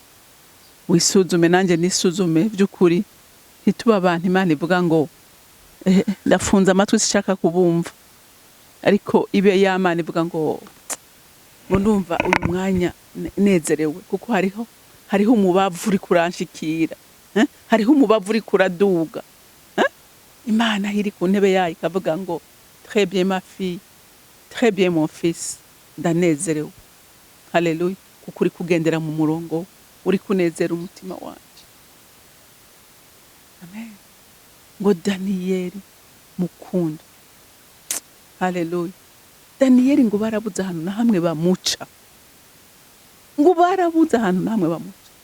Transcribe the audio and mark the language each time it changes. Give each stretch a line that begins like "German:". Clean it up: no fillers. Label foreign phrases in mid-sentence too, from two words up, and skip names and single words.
Rundi: Wisuzume nanje nisuzume vy'ukuri, ntituba abantu Imana ivuga ngo ndafunza amatwi sishaka kubumva, ariko ibe y'Imana ivuga ngo ndumva uyu mwanya nezerewe kuko hariho umubavu uri kuranshikira, hariho umubavu uri kuraduga. Imana iri ku ntebe yayo ikavuga ngo
French: très bien ma fille, très bien mon fils,
Rundi: ndanezerewe. Haleluya. Kuko uri kugendera mu murongo, uri kunezera umutima wanje. Amen. Ngo Daniyeli mukunda. Haleluya. Daniyeli ngo barabuze ahantu na hamwe bamuca. Ngo barabuze ahantu na hamwe bamuca.